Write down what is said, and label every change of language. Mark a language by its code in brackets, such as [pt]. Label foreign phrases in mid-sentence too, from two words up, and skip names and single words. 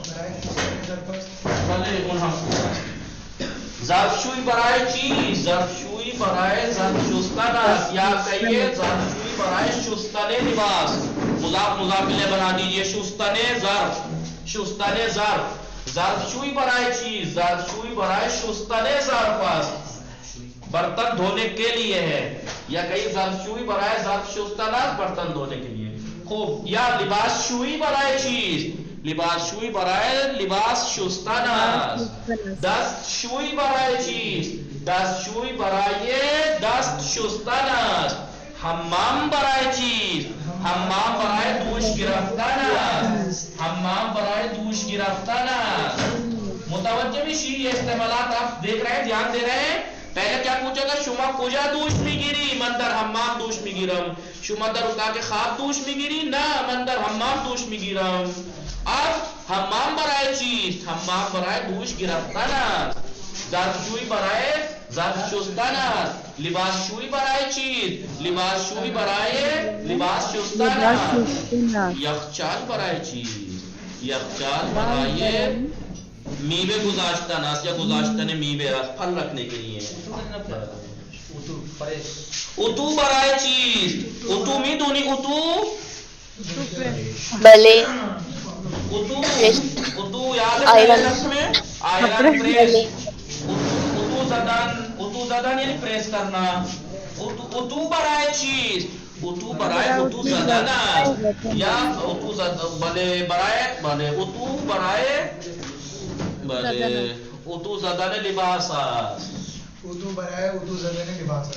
[fa] بله اون هم خوب است. ظرفشویی برای چی؟ ظرفشویی برای ظرف شستن است. [ur] یا کہیے [fa] ظرفشویی برای شستن لباس. [ur] مضاف مضافیله بنا دیجیے. [fa] شستن ظرف. شستن ظرف. ظرفشویی برای چی؟ ظرفشویی برای شستن ظرف است. [ur] برتن دھونے کے لیے ہے. یا کہیں [fa] ظرفشویی برای ظرف شستن است، [ur] برتن دھونے کے لیے. [fa] خوب. یا لباس شویی برای چیز؟ لباس شویی برای لباس شستن است. دست شویی برای چیز؟ دست شویی برای دست شستن است. حمام برای چیز؟ حمام برای دوش گرفتن است. حمام برای دوش گرفتن است. متوجہ میشی؟ [ur] یہ استعمالات آپ دیکھ رہے ہیں، دھیان دے رہے ہیں. پہلے کیا پوچھا تھا؟ [fa] شما کجا دوش میگیری؟ من در حمام دوش میگیرم. شما در اتاق خواب دوش میگیری؟ نه من در حمام دوش میگیرم. اب حمام برای چیز؟ حمام برای دوش گرفتن است. ظرفشویی برای ظرف شستن است. لباس شویی برای چیز؟ لباس شویی برای لباس شستن است. یخچال برای چیز؟ یخچال برای میوه گذاشتن است یا گذاشتن میوه است، [ur] پھل رکھنے کے لیے. [fa] اتو برای چیز؟ اتو میدونی اتو؟ بله [ur] اتو یاد ہے پریس میں؟ [en] iron press. [fa] اتو زدن [ur] یعنی پریس کرنا. [fa] اتو برای چیز؟ اتو برای اتو زدن است. یا اتو زدن بله برای بله اتو برای بله اتو زدن لباس است. اتو برای اتو زدن لباس است.